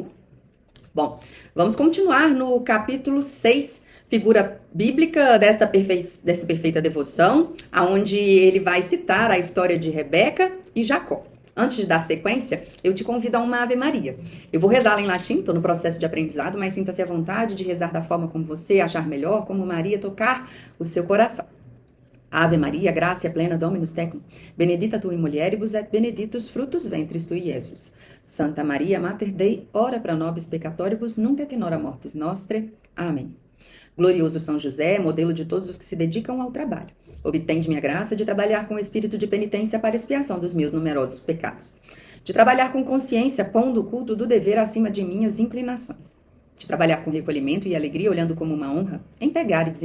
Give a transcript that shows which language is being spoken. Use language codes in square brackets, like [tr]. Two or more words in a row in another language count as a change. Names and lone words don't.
[pt] Bom, vamos continuar no capítulo 6, figura bíblica dessa perfeita devoção, onde ele vai citar a história de Rebeca e Jacó. Antes de dar sequência, eu te convido a uma Ave Maria. Eu vou rezá-la em latim, estou no processo de aprendizado, mas sinta-se à vontade de rezar da forma como você achar melhor, como Maria tocar o seu coração. [la] Ave Maria, gratia plena Dominus tecum, benedicta tu in mulieribus et benedictus fructus ventris tui, Iesus. Santa Maria, Mater Dei, ora pro nobis peccatoribus, nunc et in hora mortis nostre. [pt] Amém. Glorioso São José, modelo de todos os que se dedicam ao trabalho, obtende-me a graça de trabalhar com espírito de penitência para expiação dos meus numerosos pecados, de trabalhar com consciência, pondo o culto do dever acima de minhas inclinações, de trabalhar com recolhimento e alegria, olhando como uma honra, em pegar e